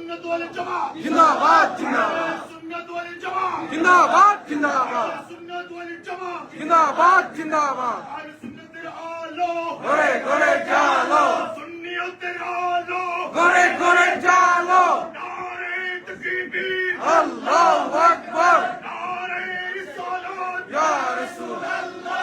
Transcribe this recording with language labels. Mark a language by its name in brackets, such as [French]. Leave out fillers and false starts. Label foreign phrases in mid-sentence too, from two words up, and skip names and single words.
[Urdu] زندہ باد زندہ باد زندہ باد زندہ باد [Bangla] জামাত জিন্দাবাদ জিন্দাবাদ আহলে সুন্নাতের আলো ঘরে ঘরে জালো সুন্নিয়তের আলো ঘরে ঘরে জালো [Urdu] نعرۂ تکبیر [Arabic] الله أكبر [Urdu] نعرۂ رسالت [Arabic] يا رسول الله